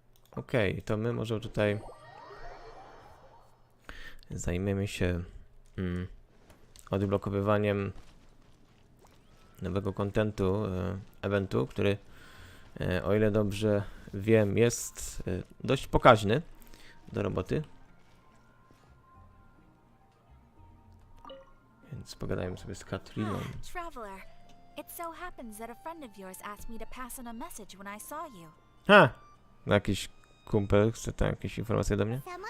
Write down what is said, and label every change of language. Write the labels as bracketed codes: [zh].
[pl] Okej, to my może tutaj zajmiemy się odblokowywaniem nowego kontentu, eventu, który o ile dobrze wiem, jest dość pokaźny do roboty. Więc pogadajmy sobie z Katriną. [en] Traveler, it so happens that a friend of yours asked me to pass on a message when I saw you. Ha! [pl] Jakiś kumpel chce tam jakieś informacje do mnie?